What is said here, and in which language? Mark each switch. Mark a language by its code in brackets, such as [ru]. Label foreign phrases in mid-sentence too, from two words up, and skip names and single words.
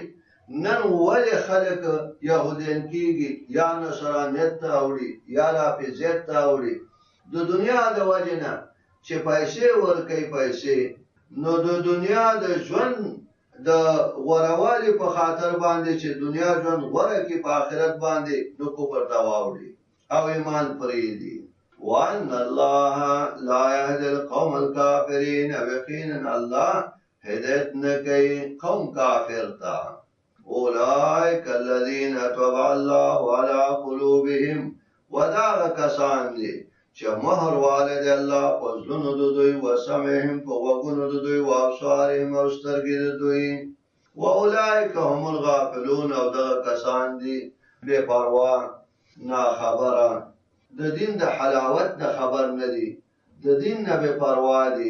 [ps] نن ولې خلک یهودیان کېږي، یا نصرانیت ته اوړي، یا رافضیت ته اوړي؟ د دنیا د وجې نه چې پیسې ورکوي پیسې، نو د دنیا د ژوند د غوروالي په خاطر باندې چې دنیا ژوند غوره کړي په آخرت باندې، نو کفر ته واوړي او ایمان پرېږدي. [ar] وان الله لا يهدي القوم الكافرين، [ps] او یقینا الله هدایت نه کوي قوم کافر ته. [ar] اولئک الذین طبع الله على قلوبهم، [ps] ودا کسان دي چې مهر والد الله په زړونو د دوی، وسمعهم په غوږونو د دوی، وابصارهم او سترګې د دوی، [ar] واولئک هم الغافلون، [ps] او دغه کسان دي بې پروا ناخبره، د دین د حلاوت نه خبر نه دي، د دین نه بې پروا دي.